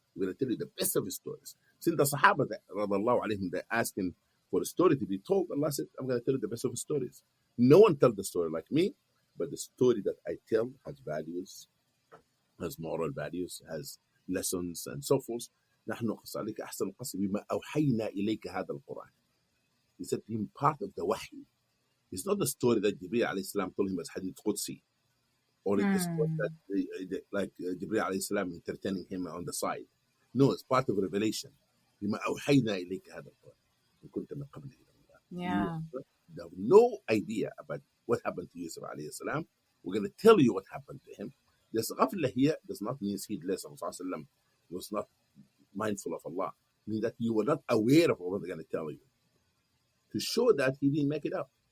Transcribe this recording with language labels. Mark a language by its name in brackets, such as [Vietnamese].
[English] We're going to tell you the best of the stories. Since the Sahaba, radiallahu alayhim, they're asking for the story to be told, Allah said, I'm going to tell you the best of the stories. No one tells the story like me, but the story that I tell has values, has moral values, has lessons, and so forth. [Arabic] نحن نقص عليك أحسن القصص بما أوحينا إليك هذا القرآن. [English] He said to him, part of the wahy. It's not the story that Jibreel alayhi salam told him as Hadith Qudsi, or it is like Jibreel alayhi salam entertaining him on the side. No, it's part of revelation. [Arabic] بما أوحينا إليك هذا القرآن إن كنت من قبله. [English] Yeah. They have no idea about what happened to Yusuf alayhi salam. We're going to tell you what happened to him. This ghafla here does not mean heedless of Rasulullah was not mindful of Allah. It means that you were not aware of what they're going to tell you. To show that he didn't make it up.